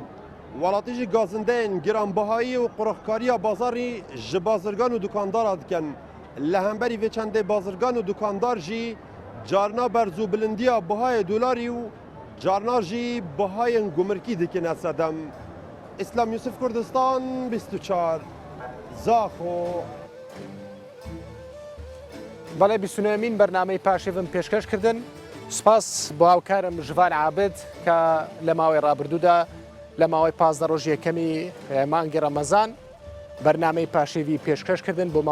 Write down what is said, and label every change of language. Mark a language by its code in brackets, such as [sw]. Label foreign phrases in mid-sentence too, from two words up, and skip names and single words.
[ku] Welatî jî gazindeyên giranbihayî û quruxkariya bazarî ji bazirgan û dukandara dikin. Li hemberî vê çendê bazirgan û dukandar jî carna berzû bilindiya bihayê dolarî û carna jî bihayên gumirkî dikine sedem. İslam Yusuf Kurdistan 24 Zaxo. [ckb] بەڵێ بیستونەمین بەرنامەی پاشێڤم پێشکەش کردن سپاس بۆ هاوکارم ژڤان عابد کە لە ماوەی ڕابردوودا لە ماوەی 15 ڕۆژ یەکەمی مانگی ڕەمەزان بەرنامەی پاشیوی پێشکەشکردن بۆ